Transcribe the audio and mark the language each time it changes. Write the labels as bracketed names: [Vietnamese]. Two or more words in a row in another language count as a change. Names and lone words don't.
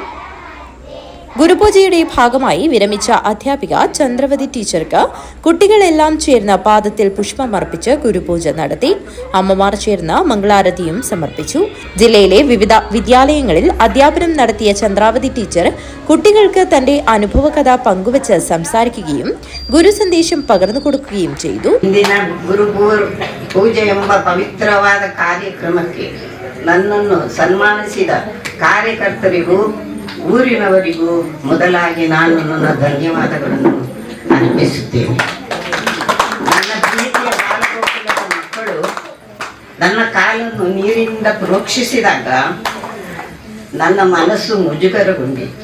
[Malayalam] ഗുരുപൂജയുടെ ഭാഗമായി വിരമിച്ച അധ്യാപിക ചന്ദ്രവതി ടീച്ചർക്ക് കുട്ടികളെല്ലാം ചേർന്ന് പാദത്തിൽ പുഷ്പമർപ്പിച്ച് ഗുരുപൂജ നടത്തി. അമ്മമാർ ചേർന്ന് മംഗളാരതിയും സമർപ്പിച്ചു. ജില്ലയിലെ വിവിധ വിദ്യാലയങ്ങളിൽ അധ്യാപനം നടത്തിയ ചന്ദ്രാവതി ടീച്ചർ കുട്ടികൾക്ക് തന്റെ അനുഭവകഥ ಪಂಗುವೆಚ್ಚ സംസാരിക്കുകയും ഗുരു സന്ദേശം പകർന്നു കൊടുക്കുകയും ചെയ്തു. [Kannada] ಗುರು ಪೂಜೆ ಎಂಬ ಪವಿತ್ರವಾದ ಕಾರ್ಯಕ್ರಮಕ್ಕೆ ನನ್ನನ್ನು ಸನ್ಮಾನಿಸಿದ ಕಾರ್ಯಕರ್ತರಿಗೂ ಊರಿನವರಿಗೂ ಮೊದಲಾಗಿ ನಾನು ನನ್ನ ಧನ್ಯವಾದಗಳನ್ನು ಅರ್ಪಿಸುತ್ತೇನೆ. ನನ್ನ ಪ್ರೀತಿಯ ಬಾಲಗೋಕುಲದ ಮಕ್ಕಳು ನನ್ನ ಕಾಲನ್ನು ನೀರಿನಿಂದ ಪ್ರೋಕ್ಷಿಸಿದಾಗ ನನ್ನ ಮನಸ್ಸು ಮುಜುಗರಗೊಂಡಿತು.